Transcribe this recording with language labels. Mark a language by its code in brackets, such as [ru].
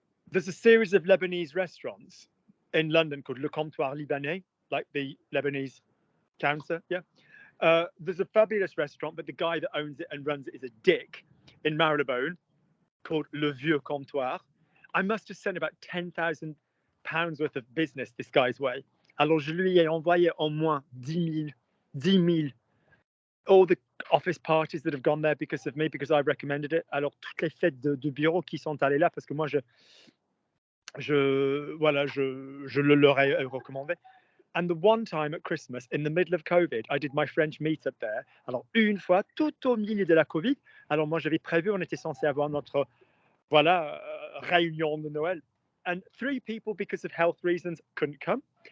[en] There's a series of Lebanese restaurants in London called Le Comptoir Libanais, like the Lebanese counter. Yeah. There's a fabulous restaurant, but the guy that owns it and runs it is a dick in Marylebone called Le Vieux Comptoir. I must have sent about £10,000 worth of business this guy's way. [fr] Alors, je lui ai envoyé au moins 10 000. [en] All the office parties that have gone there because of me, because I recommended it. [fr] Alors, toutes les fêtes de bureau qui sont allées là, parce que moi, je le leur ai recommandé. [en] And the one time at Christmas, in the middle of COVID, I did my French meetup there. [fr] Alors, une fois, tout au milieu de la Covid. Alors, moi, j'avais prévu, on était censé avoir notre, réunion de Noël. [en] And 3 people, because of health reasons, couldn't come.